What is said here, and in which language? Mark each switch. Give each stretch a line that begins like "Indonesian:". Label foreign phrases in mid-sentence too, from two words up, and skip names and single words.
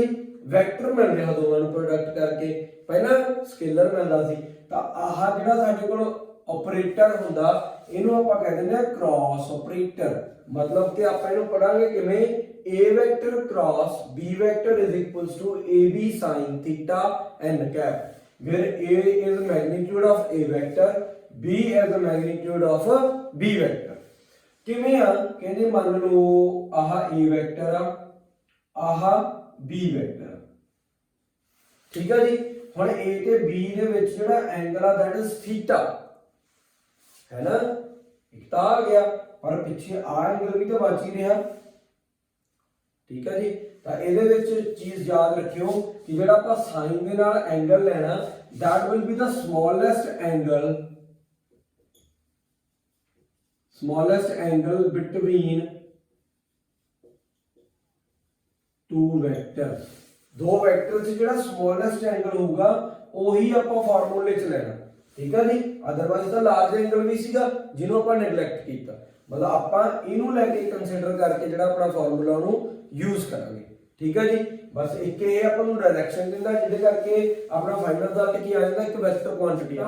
Punjabi: ਵੈਕਟਰ ਮਿਲ ਰਿਹਾ ਦੋਵਾਂ ਨੂੰ ਪ੍ਰੋਡਕਟ ਕਰਕੇ, ਪਹਿਲਾਂ ਸਕੇਲਰ ਮਿਲਦਾ ਸੀ। ਤਾਂ ਆਹ ਜਿਹੜਾ ਸਾਡੇ ਕੋਲ ਆਪਰੇਟਰ ਹੁੰਦਾ, ਇਹਨੂੰ ਆਪਾਂ ਕਹਿ ਦਿੰਦੇ ਆ
English: cross operator.
Punjabi: ਮਤਲਬ ਕਿ ਆਪਾਂ ਇਹਨੂੰ ਪੜਾਂਗੇ ਕਿਵੇਂ,
English: a vector cross b vector is equals to ab sin θ n cap, where a is magnitude of a vector, b is the magnitude of b vector।
Punjabi: ਕਿਵੇਂ ਆ, ਕਹਿੰਦੇ ਮੰਨ ਲਓ ਆਹ a ਵੈਕਟਰ ਆ, ਆਹ b ਵੈਕਟਰ, ਠੀਕ ਹੈ ਜੀ। ਹੁਣ a ਤੇ b ਦੇ ਵਿੱਚ ਜਿਹੜਾ ਐਂਗਲ ਆ
English: that is theta,
Punjabi: ਹੈ ਨਾ, ਇੱਕ ਤਾਂ ਆ ਗਿਆ, ਪਰ ਪਿੱਛੇ ਆ ਐਂਗਲ ਵੀ ਤਾਂ ਬਚ ਹੀ ਰਿਹਾ, ਠੀਕ ਹੈ ਜੀ। ਤਾਂ ਇਹਦੇ ਵਿੱਚ ਚੀਜ਼ ਯਾਦ ਰੱਖਿਓ ਕਿ ਜਿਹੜਾ ਆਪਾਂ ਸਾਈਨ ਦੇ ਨਾਲ ਐਂਗਲ ਲੈਣਾ,
English: that will be the smallest angle between two vectors।
Punjabi: ਦੋ ਵੈਕਟਰ 'ਚ ਜਿਹੜਾ
English: smallest angle
Punjabi: ਹੋਊਗਾ ਉਹੀ ਆਪਾਂ ਫਾਰਮੂਲੇ 'ਚ ਲੈਣਾ, ਠੀਕ ਹੈ ਜੀ। ਅਦਰਵਾਈਜ਼ ਤਾਂ
English: large angle
Punjabi: ਵੀ ਸੀਗਾ ਜਿਹਨੂੰ ਆਪਾਂ ਨੈਗਲੈਕਟ ਕੀਤਾ, ਮਤਲਬ ਆਪਾਂ ਇਹਨੂੰ ਲੈ ਕੇ ਕੰਸੀਡਰ ਕਰਕੇ ਜਿਹੜਾ ਆਪਣਾ ਫਾਰਮੂਲਾ ਉਹਨੂੰ ਯੂਜ਼ ਕਰਾਂਗੇ, ਠੀਕ ਹੈ ਜੀ। ਬਸ ਇੱਕ ਇਹ ਆਪਾਂ ਨੂੰ ਡਾਇਰੈਕਸ਼ਨ ਦਿੰਦਾ, ਜਿਹਦੇ ਕਰਕੇ ਆਪਣਾ
English: final result
Punjabi: ਕੀ ਆ ਜਾਂਦਾ, ਇੱਕ
English: vector quantity
Punjabi: ਆ।